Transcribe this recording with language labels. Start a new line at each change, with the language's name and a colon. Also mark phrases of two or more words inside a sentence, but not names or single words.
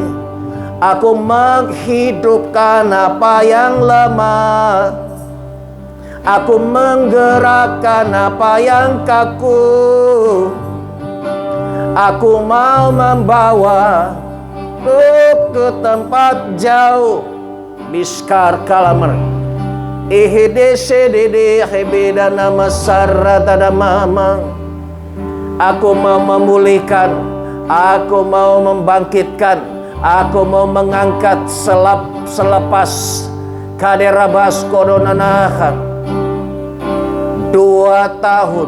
Indonesian: Aku menghidupkan apa yang lemah, aku menggerakkan apa yang kaku. Aku mau membawa ke tempat jauh. Biskar kalamer ihedcdd hebeda nama sarata mama. Aku mau memulihkan, aku mau membangkitkan, aku mau mengangkat selepas kaderabas kodonanahan 2 tahun.